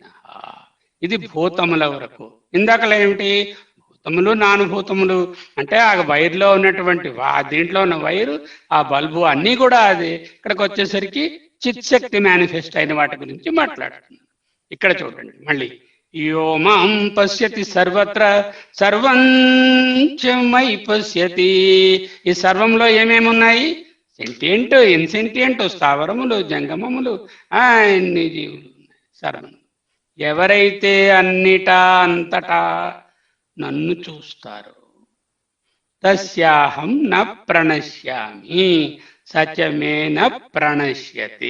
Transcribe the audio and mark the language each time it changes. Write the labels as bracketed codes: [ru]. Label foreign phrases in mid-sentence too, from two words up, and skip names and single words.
[te] ఇది భూతముల వరకు. ఇందాకలో ఏమిటి? భూతములు నానుభూతములు అంటే ఆ వైర్లో ఉన్నటువంటి దీంట్లో ఉన్న వైరు, ఆ బల్బు అన్నీ కూడా అదే. ఇక్కడికి వచ్చేసరికి చిత్శక్తి మేనిఫెస్ట్ అయిన వాటి గురించి మాట్లాడుతున్నాం. ఇక్కడ చూడండి మళ్ళీ, [sa] यो मां पश्यति सर्वत्र सर्वं च मयि पश्यति. [te] ఈ సర్వంలో ఏమేమి ఉన్నాయి? [en] sentient, insentient, [te] స్థావరములు, జంగమములు, అన్ని జీవులు ఉన్నాయి సర్వం. ఎవరైతే అన్నిటా అంతటా నన్ను చూస్తారో [sa] तस्याहं न प्रणश्यामि सत्यमे न प्रणश्यति.